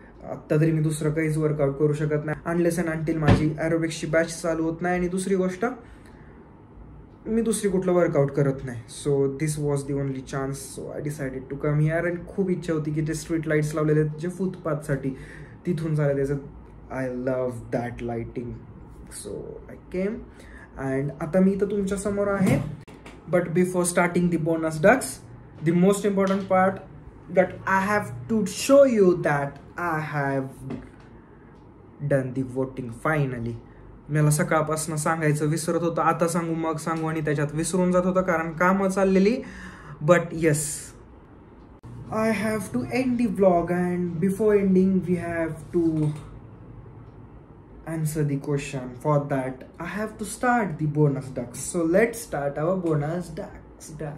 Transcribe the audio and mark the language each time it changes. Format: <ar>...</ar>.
<mr>आत्ता तरी मी दुसरं काहीच वर्कआउट करू शकत नाही</mr> <en>unless and until</en> <mr>माझी ॲरोबिक्सची बॅच चालू होत नाही, आणि दुसरी गोष्ट मी दुसरी कुठलं वर्कआउट करत नाही.</mr> <en>So this was the only chance. So I decided to come here.</en> <mr>And खूप इच्छा होती की ते स्ट्रीट लाईट्स लावलेले आहेत जे फुटपाथसाठी, तिथून झालं त्याचं.</mr> <en>I love that lighting. So I came and</en> <mr>आता मी इथं तुमच्या समोर आहे.</mr> <en>But before starting the bonus ducks, the most important part that I have to show you that I have done the voting finally.</en> <mr>मला सकाळपासून सांगायचं विसरत होतं, आता सांगू मग सांगू, आणि त्याच्यात विसरून जात होतं कारण कामं चाललेली.</mr> <en>But yes, I have to end the vlog, and before ending we have to answer the question. For that I have to start the bonus ducks. So let's start our bonus ducks.</en>